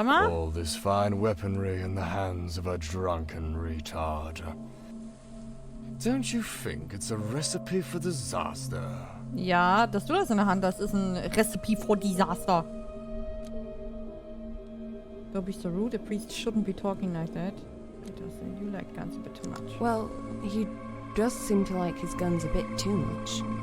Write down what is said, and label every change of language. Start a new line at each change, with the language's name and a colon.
English: All this fine weaponry in the hands of a drunken retard. Don't you think it's a recipe for disaster?
German: Ja, dass du das in der Hand hast, ist ein
English: Recipe for Disaster. Don't be so rude. A priest shouldn't be talking like that. You like guns a bit too much. Well, he does seem to like his guns a bit too much.